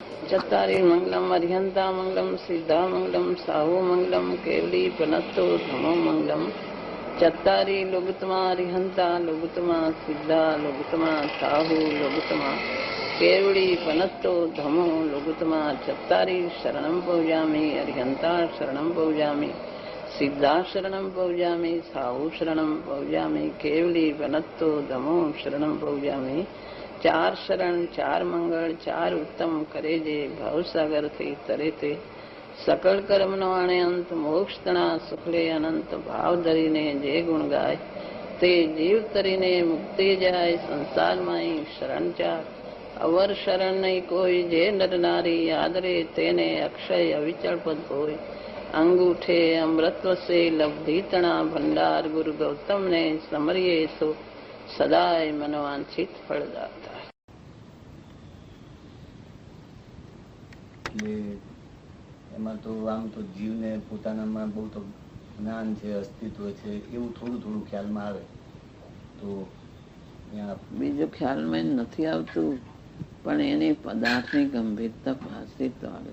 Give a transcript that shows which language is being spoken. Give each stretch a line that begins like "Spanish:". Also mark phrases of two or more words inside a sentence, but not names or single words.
Prakrit languages: चत्तारि मंगलम अरिहंता मंगलम सिद्धा मंगलम साहु मंगलम केवली पनत्तो धमो मंगलम चत्तारि लोगुतमा अरिहंता लोगुतमा सिद्धा लोगुतमा साहु लोगुतमा केवली पनत्तो धमो लोगुतमा चत्तारि शरणं पौजामि अरिहंता शरणं पौजामि सिद्धा शरणं पौजामि साहु शरणं पौजामि केवली पनत्तो धमो शरणं पौजामि
Gujarati: ચાર શરણ ચાર મંગલ ચાર ઉત્તમ કરે જે ભવસાગર થી તરે તે સકલ કર્મ નો આણે અંત મોક્ષ તના સુખલે અનંત ભાવ ધરીને જે ગુણ ગાય તે જીવ તરીને મુક્તિ જાય સંસાર માઈ શરણ ચાર અવર શરણ નહીં કોઈ જે નર નારી આદરે તેને અક્ષય અવિચલ પદ હોય અંગૂઠે અમૃતવ સે લબ્ધિ તના ભંડાર ગુરુ ગૌતમ ને સમરિયે સો સદાય મનવાંછિત ફલ દાતા એટલે એમાં તો આમ તો જીવને પોતાનામાં બહુ તો જ્ઞાન છે, અસ્તિત્વ છે, એવું થોડું થોડું ખ્યાલમાં આવે તો બીજું ખ્યાલમાં નથી આવતું, પણ એની પદાર્થની ગંભીરતા ભાસી તો આવે.